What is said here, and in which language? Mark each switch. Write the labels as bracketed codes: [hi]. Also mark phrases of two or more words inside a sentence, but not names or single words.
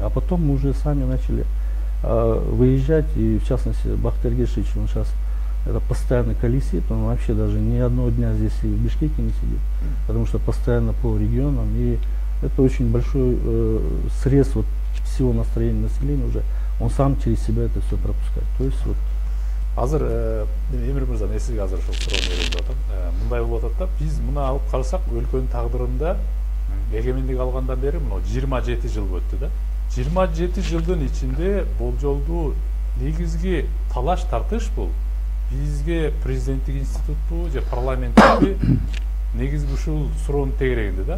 [ru] А потом мы уже сами начали выезжать, и в частности Бахтияр Гершевич, он сейчас это постоянно колесит, он вообще даже ни одного дня здесь и в Бишкеке не сидит, потому что постоянно по регионам, и это очень большой срез вот всего настроения населения уже, он сам через себя это все пропускает. То есть вот [ky] азыр Эмир мырза, мен сизге азыр ошол суроону берейин деп атам. Мындай болуп атат да, биз муну алып карасак өлкөнүн тагдырында эгемендик алгандан бери мына 27 жыл өттү да. 27 жылдын ичинде болжолдуу негизги талаш тартыш бул бизге президенттик институту же парламенттики негизги ушул суроонун тегерегинде да.